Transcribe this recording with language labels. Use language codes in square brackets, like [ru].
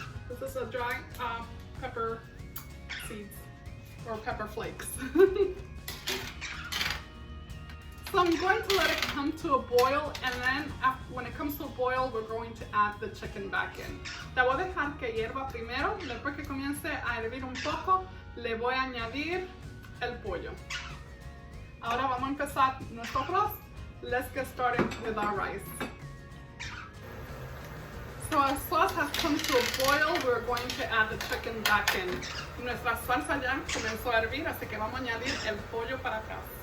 [en] This is a dry pepper seeds or pepper flakes. So I'm going to let it come to a boil, and then when it comes to a boil, we're going to add the chicken back in. [es] La voy a dejar que hierva primero. Después que comience a hervir un poco, le voy a añadir el pollo. Ahora vamos a empezar nuestro arroz. [en] Let's get started with our rice. So our sauce has come to a boil. We're going to add the chicken back in. [es] Nuestra salsa ya comenzó a hervir, así que vamos a añadir el pollo para atrás.